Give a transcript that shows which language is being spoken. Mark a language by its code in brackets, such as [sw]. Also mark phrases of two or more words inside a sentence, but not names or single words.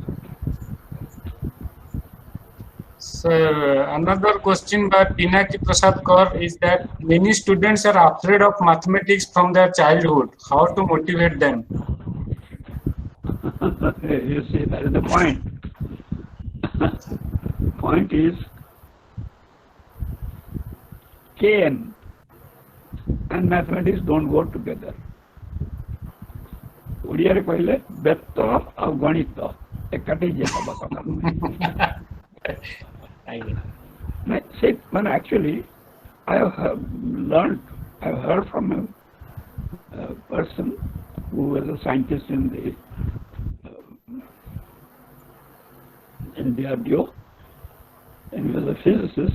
[en] Sir, another question by Pinaki Prasad Kaur is that many students are afraid of mathematics from their childhood. How to motivate them? You see, that is the point. Point is, KN and mathematics don't go together. [or] ଓଡ଼ିଆରେ କହିଲେ ବେତ ଆଉ ଗଣିତ ଏକାଠି ହେବା କଥା ନୁହେଁ। [en] Actually, I have heard from a person who was a scientist in DRDO, and he was a physicist.